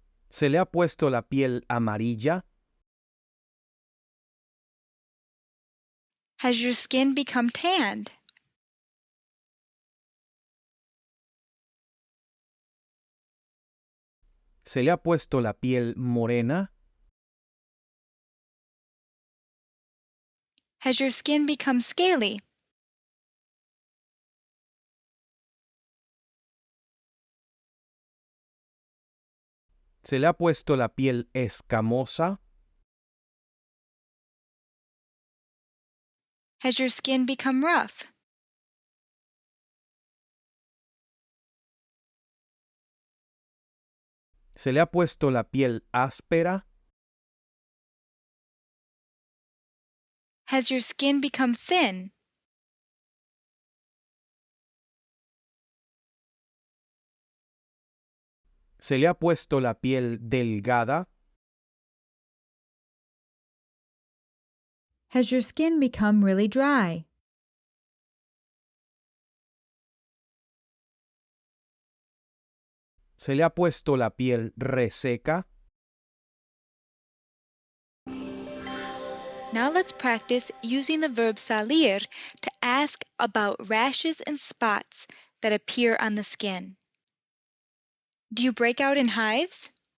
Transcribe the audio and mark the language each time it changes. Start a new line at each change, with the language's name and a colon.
Spanish: ¿Se le ha puesto la piel amarilla?
English: Has your skin become tanned?
Spanish: ¿Se le ha puesto la piel morena?
English: Has your skin become scaly?
Spanish: ¿Se le ha puesto la piel escamosa?
English: Has your skin become rough?
Spanish: ¿Se le ha puesto la piel áspera?
English: Has your skin become thin?
Spanish: ¿Se le ha puesto la piel delgada?
English: Has your skin become really dry?
Spanish: ¿Se le ha puesto la piel reseca?
English: Now let's practice using the verb SALIR to ask about rashes and spots that appear on the skin. Do you break out in hives?